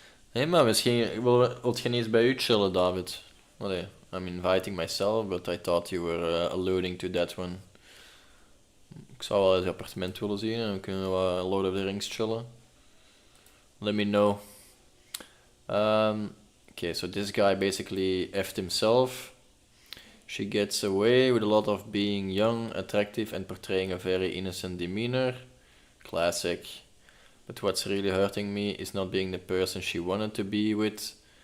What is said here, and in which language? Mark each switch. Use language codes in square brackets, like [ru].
[nl] Hé, maar misschien wilt je niet eens bij u chillen, David? [en] Allee, I'm inviting myself, but I thought you were alluding to that one. [nl] Ik zou wel eens je appartement willen zien en dan kunnen we Lord of the Rings chillen. [en] Let me know. Okay, so this guy basically effed himself. She gets away with a lot of being young, attractive, and portraying a very innocent demeanor. Classic. But what's really hurting me is not being the person she wanted to be with.